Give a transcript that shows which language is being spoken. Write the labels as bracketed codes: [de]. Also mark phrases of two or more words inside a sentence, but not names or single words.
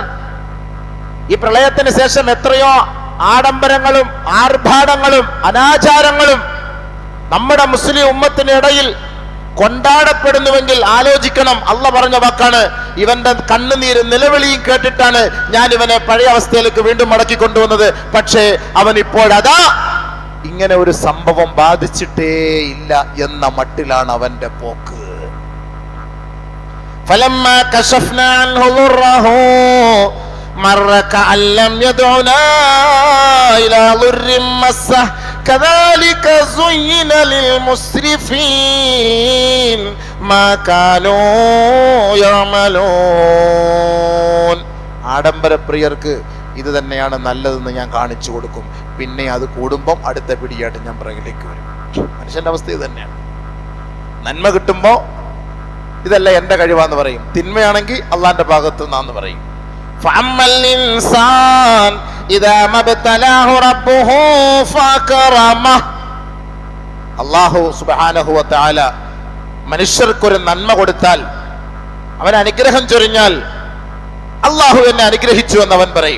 [ml] ഈ പ്രളയത്തിന് ശേഷം എത്രയോ ആഡംബരങ്ങളും ആർഭാടങ്ങളും അനാചാരങ്ങളും നമ്മുടെ മുസ്ലിം ഉമ്മത്തിനിടയിൽ കൊണ്ടാടപ്പെടുന്നുവെങ്കിൽ ആലോചിക്കണം. അള്ളാഹ് പറഞ്ഞ വാക്കാണ്, ഇവന്റെ കണ്ണുനീര് നിലവിളിയും കേട്ടിട്ടാണ് ഞാൻ ഇവനെ പഴയ അവസ്ഥയിലേക്ക് വീണ്ടും മടക്കി കൊണ്ടുവന്നത്. പക്ഷേ അവൻ ഇപ്പോഴതാ ഇങ്ങനെ ഒരു സംഭവം ബാധിച്ചിട്ടേ ഇല്ല എന്ന മട്ടിലാണ് അവന്റെ പോക്ക്. [ar] فلما كشفنا عنه ضره مر كأن لم يدعنا إلى ضر مسه كذلك زين للمسرفين ما كانوا يعملون. [ml] ആഡംബരപ്രിയർക്ക് ഇത് തന്നെയാണ് നല്ലതെന്ന് ഞാൻ കാണിച്ചു കൊടുക്കും. പിന്നെ അത് കൂടുമ്പം അടുത്ത പിടിയായിട്ട് ഞാൻ പിറകിലേക്ക് വരും. മനുഷ്യന്റെ അവസ്ഥ ഇത് തന്നെയാണ്. നന്മ കിട്ടുമ്പോ ഇതല്ല എന്റെ കഴിവാന്ന് പറയും, തിന്മയാണെങ്കിൽ അള്ളാന്റെ ഭാഗത്ത് നിന്നാന്ന് പറയും. [ar] الله سبحانه وتعالى [ml] മനുഷ്യർക്കൊരു നന്മ കൊടുത്താൽ, അവൻ അനുഗ്രഹം ചൊരിഞ്ഞാൽ അല്ലാഹു എന്നെ അനുഗ്രഹിച്ചു എന്ന് അവൻ പറയും.